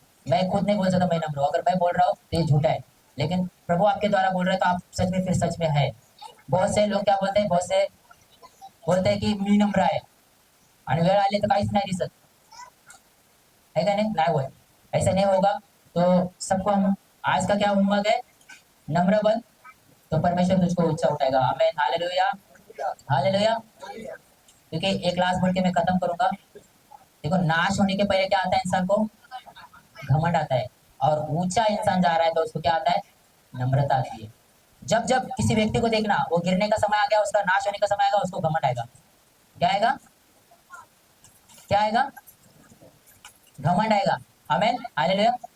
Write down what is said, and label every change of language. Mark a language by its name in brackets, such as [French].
[Hindi] मैं खुद नहीं बोल सकता मैं नम्र हूँ. अगर मैं बोल रहा हूँ तो ये झूठा है, लेकिन प्रभु आपके द्वारा बोल रहे हैं तो आप सच में, फिर सच में है. बहुत से लोग क्या बोलते हैं, बहुत से बोलते हैं की [Marathi] मी नम्र आहे आणि वेळ आली तर काहीच नाही दिसत [Hindi] है का नहीं. नहीं होत. ऐसा नहीं होगा. तो सबको हम आज का क्या होमवर्क है? नम्र बन, तो परमेश्वर तुझको ऊंचा उठाएगा. आमीन, हालेलुया, हालेलुया. क्योंकि एक लास्ट बोल के मैं खत्म करूंगा. देखो, नाश होने के पहले क्या आता है इंसान को? घमंड आता है. और ऊंचा इंसान जा रहा है तो उसको क्या आता है? नम्रता आती है. जब जब किसी व्यक्ति को देखना वो गिरने का समय आ गया, उसका नाश होने का समय आएगा, उसको घमंड आएगा. क्या आएगा? क्या आएगा? घमंड आएगा. आमीन, हालेलुया.